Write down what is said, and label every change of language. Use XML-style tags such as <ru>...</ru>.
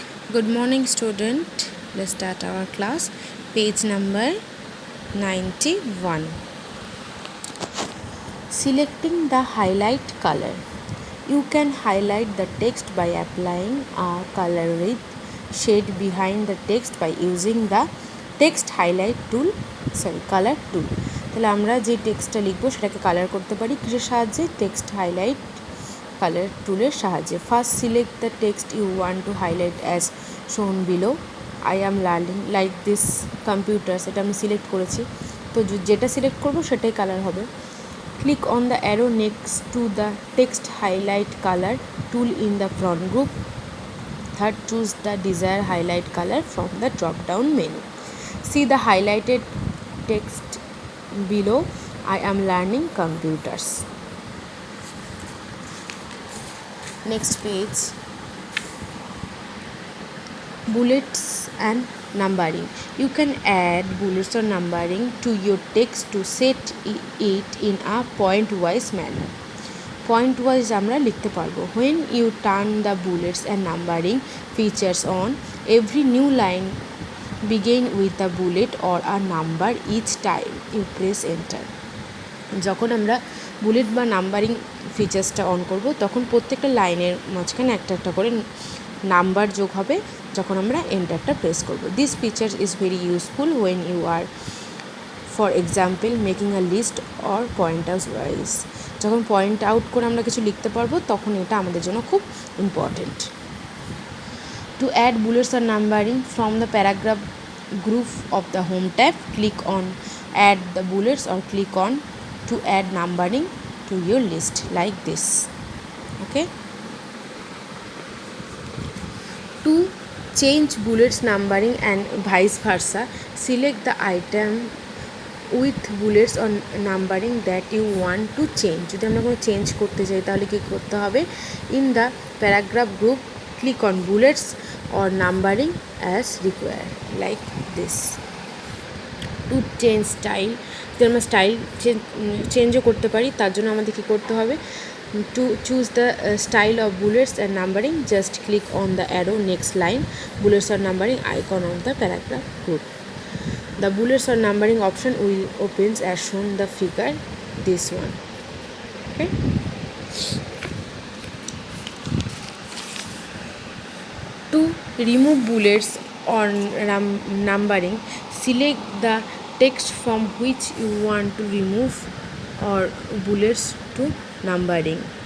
<en>Good morning student. Let's start our class. Page number 91. Selecting the highlight color. You can highlight the text by applying a color shade behind the text by using the text highlight tool, color tool.</en> <bn>তাহলে আমরা যে টেক্সটটা লিখবো সেটাকে colour করতে পারি কিসের সাহায্যে? টেক্সট হাইলাইট কালার টুলের সাহায্যে।</bn> <en>First select the text you want to highlight as shown below. I am learning like this computers,</en> <bn>এটা আমি সিলেক্ট করেছি, তো যেটা সিলেক্ট করবো সেটাই কালার হবে।</bn> <en>Click on the arrow next to the text highlight color tool in the front group. Third, choose the desired highlight color from the drop down menu. See the highlighted text below. I am learning computers. Next page. Bullets and numbering. You can add bullets or numbering to your text to set it in a point-wise manner.</en> <bn>Point-wise আমরা লিখতে পারবো।</bn> <en>When you turn the bullets and numbering features on, every new line begin with a bullet or a number each time you press enter.</en> <bn>যখন আমরা bullet বা numbering ফিচার্সটা on করব তখন প্রত্যেকটা লাইনের মাঝখানে একটা একটা করে নাম্বার যোগ হবে যখন আমরা এন্টারটা প্রেস করব।</bn> <en>This feature is very useful when you are for example making a list or point out wise.</en> <bn>যখন পয়েন্ট আউট করে আমরা কিছু লিখতে পারবো তখন এটা আমাদের জন্য খুব important.</bn> <en>To add bullets আর numbering from the paragraph group of the home tab, click on add the bullets or click on to add numbering to your list like this. Okay, to change bullets numbering and vice versa, select the item with bullets or numbering that you want to change.</en> <bn>যদি আমরা কোনো change করতে চাই তাহলে কি করতে হবে?</bn> <en>in the paragraph group, click on bullets or numbering as required like this. to change style,</en> <bn>যদি আমরা স্টাইল চেঞ্জও করতে পারি তার জন্য আমাদের কী করতে হবে?</bn> <en>To choose the style of bullets and numbering, just click on the arrow next line bullets or numbering icon of the paragraph group. The bullets or numbering option will opens as shown the figure this one. Okay, to remove bullets or numbering, select the text from which you want to remove or bullets to numbering.</en>